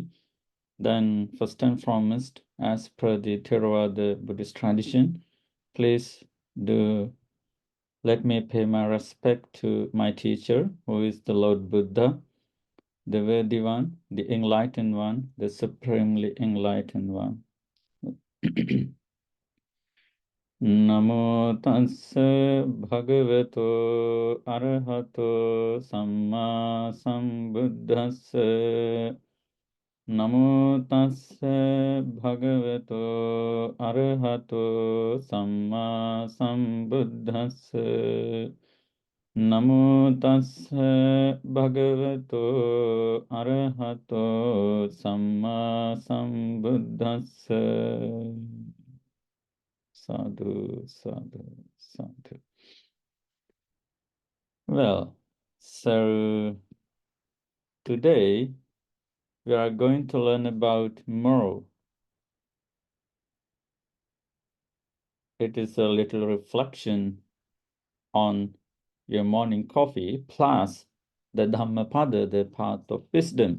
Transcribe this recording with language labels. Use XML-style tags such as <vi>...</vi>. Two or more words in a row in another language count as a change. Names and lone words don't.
<en>Then, first and foremost, as per the Theravada Buddhist tradition, please do let me pay my respect to my teacher, who is the Lord Buddha, the worthy one, the enlightened one, the supremely enlightened one.</en> <pi>Namo tassa bhagavato arahato samma sambuddhassa. Namo tassa bhagavato arahato samma sambuddhassa. Namo tassa bhagavato arahato samma sambuddhassa. Sadhu, sadhu, sadhu.</pi> <en>Well, so today we are going to learn about morrow. It is a little reflection on your morning coffee plus the Dhammapada, the path of wisdom.</en>